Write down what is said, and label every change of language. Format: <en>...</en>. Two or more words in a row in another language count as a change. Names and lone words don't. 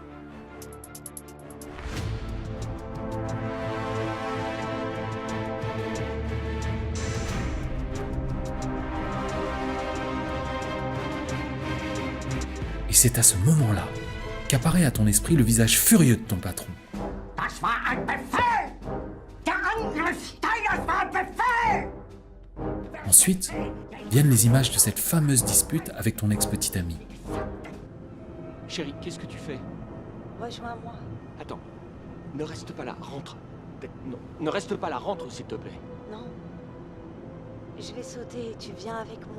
<fr>Et c'est à ce moment-là qu'apparaît à ton esprit le visage furieux de ton patron.</fr> <de>Das war ein Befehl! Der Angriff Steiners war ein Befehl!</de> <fr>Ensuite, viennent les images de cette fameuse dispute avec ton ex-petite amie. Chérie, qu'est-ce que tu fais? Rejoins-moi. Attends, ne reste pas là, rentre. Non, ne reste pas là, rentre s'il te plaît. Non. Je vais sauter et tu viens avec moi.</fr>